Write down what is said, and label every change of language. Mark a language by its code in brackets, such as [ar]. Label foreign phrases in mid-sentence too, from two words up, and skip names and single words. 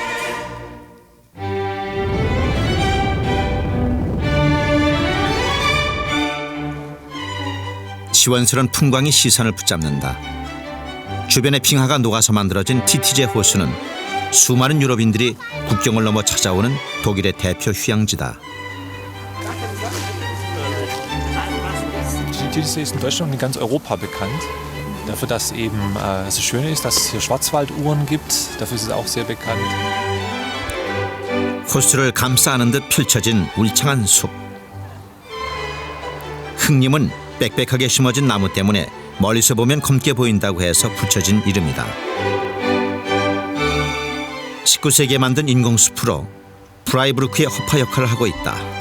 [ko] 시원스런 풍광이 시선을 붙잡는다. 주변의 빙하가 녹아서 만들어진 티티제 호수는 수많은 유럽인들이 국경을 넘어 찾아오는 독일의 대표 휴양지다. [de] Die Titisee ist in Deutschland und in ganz Europa bekannt. Dafür, dass eben das Schöne ist, dass es hier Schwarzwalduhren gibt. Dafür ist es auch sehr bekannt. [ko] 호수를 감싸 안은 듯 펼쳐진 울창한 숲. 흑림은 빽빽하게 심어진 나무 때문에 멀리서 보면 검게 보인다고 해서 붙여진 이름이다. 19세기에 만든 인공숲으로 프라이부르크의 허파 역할을 하고 있다.